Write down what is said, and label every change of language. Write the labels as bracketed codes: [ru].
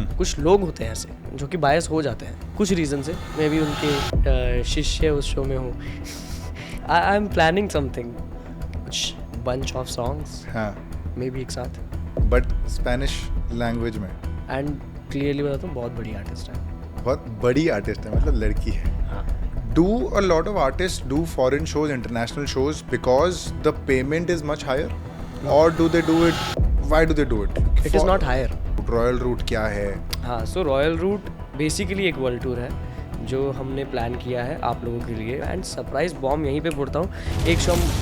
[hi] कुछ लोग होते हैं ऐसे जो कि बायस हो जाते हैं कुछ रीज़न से। मैं भी उनके शिष्य उस शो में हूँ। [en] I am planning something, कुछ bunch of songs [hi] हाँ, मे बी एक साथ। बट स्पेनिश लैंग्वेज में। एंड क्लियरली बताता हूँ, बहुत बड़ी आर्टिस्ट है। बहुत बड़ी आर्टिस्ट है, मतलब लड़की है। हाँ, [en] Do a lot of artists do foreign shows, international shows, because the payment is much higher? Or do they do it? Why do they do it? It is not higher. [hi] Royal root क्या है? हाँ, सो royal root basically एक world tour है जो हमने plan किया है आप लोगों के लिए। एंड सरप्राइज बॉम्ब यहीं पे फोड़ता हूँ। एक शो